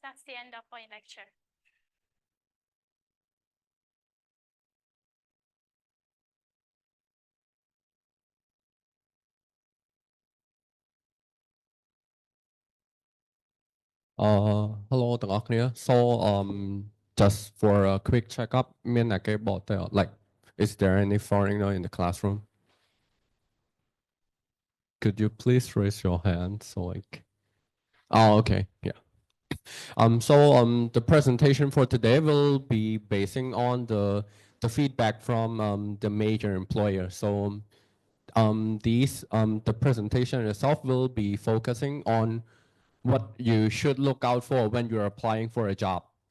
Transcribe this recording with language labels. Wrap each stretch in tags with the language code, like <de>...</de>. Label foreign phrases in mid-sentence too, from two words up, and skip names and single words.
<en>That's the end of my lecture. Hello</en> <km>ទាំងអស់គ្នា</km> <en>so just for a quick checkup</en> <km>មានអ្នកគេបកទៅអត់</km> <en>like is there any foreigner in the classroom could you please raise your hand so like oh okay yeah so the presentation for today will be basing on the feedback from the major employer so the presentation itself will be focusing on what you should look out for when you're applying for a job.</en>